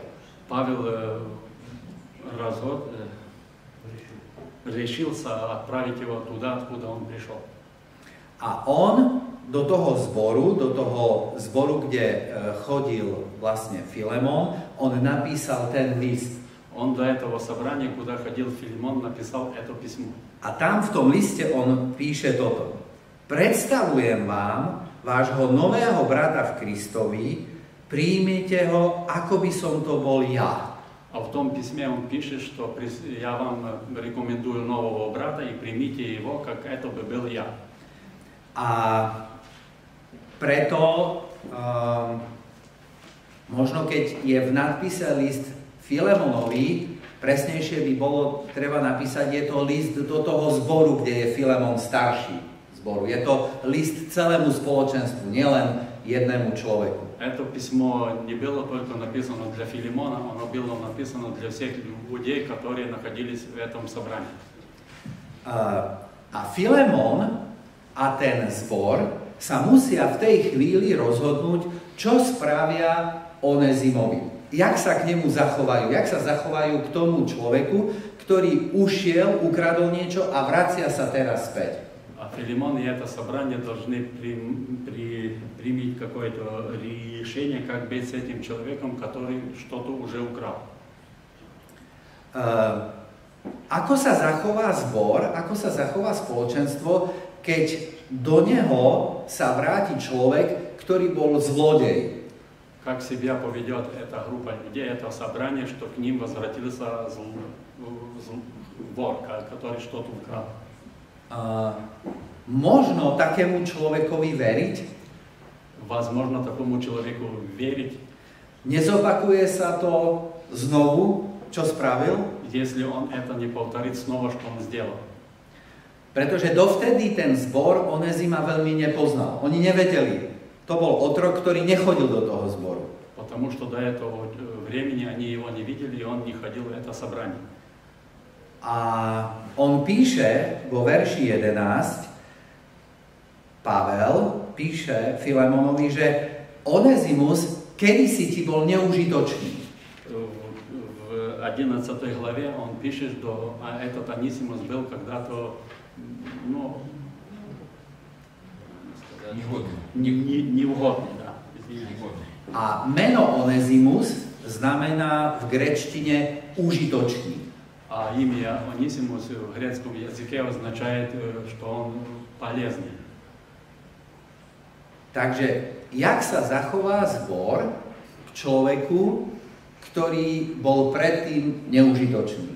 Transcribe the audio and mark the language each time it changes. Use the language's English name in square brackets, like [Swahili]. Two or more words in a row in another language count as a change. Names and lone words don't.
[Russian] Павел решился отправить его туда, откуда он пришел. [Slovak] A on do toho zboru, kde chodil vlastne Filemon, on napísal ten list. [Russian] Он до этого собрания, куда ходил Филимон, написал это письмо. [Slovak] A tam v tom liste on píše toto. Predstavujem vám vášho nového brata v Kristovi, príjmite ho, ako by som to bol ja. [Russian] А в том письме он пишет, что я вам рекомендую нового брата и примите его, как это бы был я. [Slovak] A preto možno keď je v nadpise list Filemonovi, presnejšie by bolo treba napísať, je to list do toho zboru, kde je Filemon starší zboru. Je to list celému spoločenstvu, nielen jednému človeku. [Russian] Это письмо не было только написано для Филимона, оно было написано для всех людей, которые находились в этом собрании. [Slovak] A Filemon a ten zbor sa musia v tej chvíli rozhodnúť, čo spravia Onezimovi. Jak sa k nemu zachovajú, jak sa zachovajú k tomu človeku, ktorý ušiel, ukradol niečo a vracia sa teraz späť. [Russian] А Филимон и это собрание должны принять какое-то решение, как быть с этим человеком, который что-то уже украл. [Slovak] Ako sa zachová zbor, ako sa zachová spoločenstvo, keď do neho sa vráti človek, ktorý bol zlodej? [Russian] Как себя поведет эта группа людей, это собрание, что к ним возвратился вор, который что-то украл. [Slovak] Možno takému človekovi veriť? [Russian] Возможно, такому человеку верить. [Slovak] Nezopakuje sa to znovu, čo spravil? [Russian] Если он это не повторит снова, что он сделал. [Slovak] Pretože dovtedy ten zbor Onezima veľmi nepoznal. Oni nevedeli. To bol otrok, ktorý nechodil do toho zboru. [Russian] Потому что до этого времени они его не видели, и он не ходил в это собрание. [Slovak] A on píše vo verši 11, Pavel píše Filemonovi, že Onezimus kedysi ti bol neužitočný. [Russian] В 11 главе он пишет, что этот Анисимус был когда-то неугодный. Да. [Slovak] A meno Onezimus znamená v gréčtine užitočný. [Russian] А имя Онисимус в грецком языке означает, что он полезный. [Slovak] Takže, jak sa zachová zbor k človeku, ktorý bol predtým neužitočný?